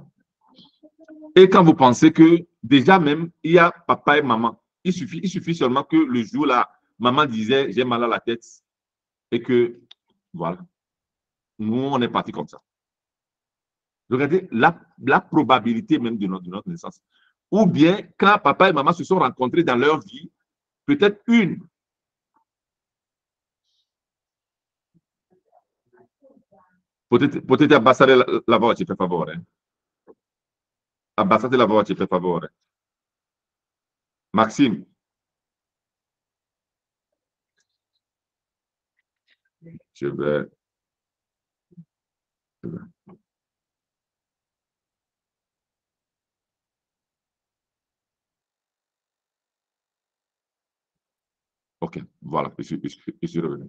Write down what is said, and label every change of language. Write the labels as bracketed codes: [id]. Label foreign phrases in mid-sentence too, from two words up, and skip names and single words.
[fr] Et quand vous pensez que déjà même, il y a papa et maman, il suffit seulement que le jour là, maman disait j'ai mal à la tête et que voilà, nous on est parti comme ça. Regardez la probabilité même de notre naissance. Ou bien quand papa et maman se sont rencontrés dans leur vie, peut-être une. [it] Potete abbassare la voce per favore? Abbassate la voce per favore. [fr] Maxime. Je vais. Ok, voilà, je suis revenu.